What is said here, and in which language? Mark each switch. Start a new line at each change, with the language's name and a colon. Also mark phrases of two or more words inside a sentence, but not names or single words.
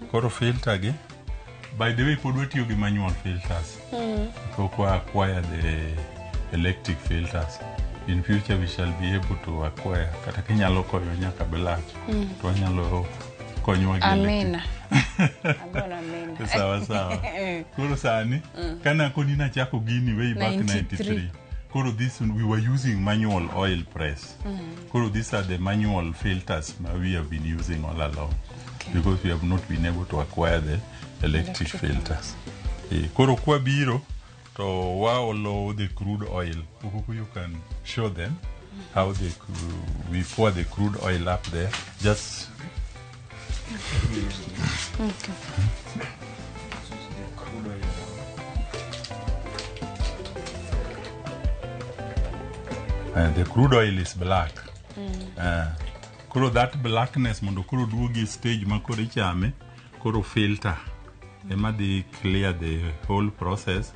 Luo (Kenya and Tanzania): Koro filter gi
English: By the way,
Luo (Kenya and Tanzania): pod watiyo gi
English: manual filters. So acquire the electric filters. In future we shall be able to acquire
Luo (Kenya and Tanzania): kata kinyalo konyo nyaka
English: black.
Luo (Kenya and Tanzania): To wanyalo konyo gi Amina. Agora amina. Sawa. Koro sani kana koni na chako gini
English: way back
Luo (Kenya and Tanzania): 93.
English: Koro this we were using manual oil press. Koro these are the manual filters we have been using all along. Because we have not been able to acquire the electric filters.
Luo (Kenya and Tanzania): Koro kwa biro to waolo
English: the crude oil. You can show them how we pour the crude oil up there. Just and the crude oil is black.
Luo (Kenya and Tanzania): Koro
English: that blackness
Luo (Kenya and Tanzania): mondo koro duogi stage ma koro ichame koro filter ema di
English: clear the whole process.